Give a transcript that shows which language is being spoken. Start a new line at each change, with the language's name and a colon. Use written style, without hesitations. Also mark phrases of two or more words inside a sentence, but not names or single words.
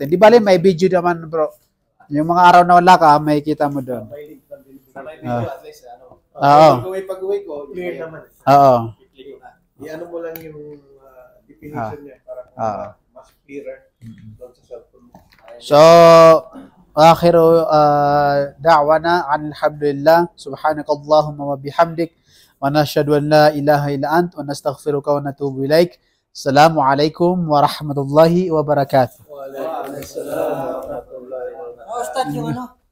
Filipino: Di bali, may video naman, bro. Yung mga araw na wala ka, may kita mo doon. May video
English: at least,
Filipino: pag-uwi ko, Clear naman. Oo. i-ano mo lang yung definition niya para mas clearer doon sa cellphone mo. So,
Arabic: آخر دعوانا الحمد لله سبحانك اللهم وبحمدك ونشهد أن لا إله إلا أنت ونستغفرك ونتوب إليك. السلام عليكم ورحمة الله وبركاته. وعليكم السلام ورحمة الله وبركاته.
Filipino: Start yung ano?